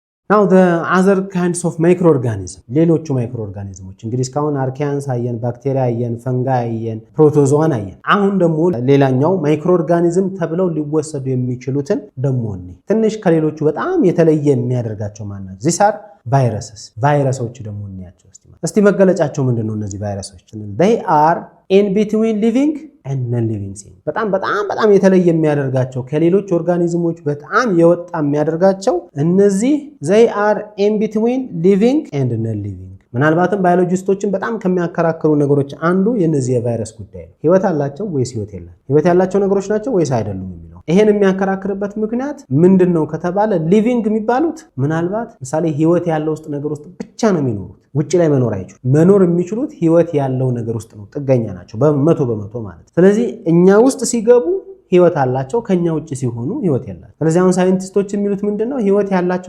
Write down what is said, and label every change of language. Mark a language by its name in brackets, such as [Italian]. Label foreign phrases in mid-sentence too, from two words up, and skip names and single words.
[English] Now the other kinds of microorganisms [Amharic] ሌሎቹ ማይክሮኦርጋኒዝሞች እንግዲህ እስካሁን አርኪያንስ አየን ባክቴሪያ አየን ፈንጋይ አየን ፕሮቶዞዋን አየን አሁን ደግሞ ሌላኛው ማይክሮኦርጋኒዝም ተብለው ሊወሰዱ የሚችሉትን ደግሞ ትንሽ ከሌሎቹ በጣም የተለየ የሚያደርጋቸው ማን ነው [English] these are viruses [Amharic] ቫይረሶች ደግሞ እንያቸው እስቲ መገለጫቸው ምንድነው እነዚህ ቫይረሶች [English] they are in between living and non living things [Amharic] በጣም የተለየ የሚያደርጋቸው ከሌሎች ኦርጋኒዝሞች በጣም የወጣ የሚያደርጋቸው እነዚህ [English] they are in between living and non living [Amharic] ምናልባትም ባዮሎጂስቶችን በጣም ከሚያከራክሩ ነገሮች አንዱ የነዚህ የቫይረስ ጉዳይ ነው ህይወት አላቸው ወይስ ህይወት ያላቸው ነገሮች ናቸው ወይስ አይደሉም የሚለው ይሄን የሚያከራክርበት ምክንያት ምንድነው ከተባለ ሊቪንግ የሚባሉት ምናልባት ምሳሌ ህይወት ያለው ውስጥ ነገር ውስጥ ብቻ ነው የሚኖሩት ውጪ ላይ መኖር አይችሉም መኖር የሚችሉት ህይወት ያለው ነገር ውስጥ ነው ጥገኛ ናቸው በ100% ማለት ስለዚህ እኛ ውስጥ ሲገቡ ህይወት አላቸው ከኛ ውጪ ሲሆኑ ህይወት የላቸው ስለዚህ አሁን ሳይንቲስቶች የሚሉት ምንድነው ህይወት ያላቸው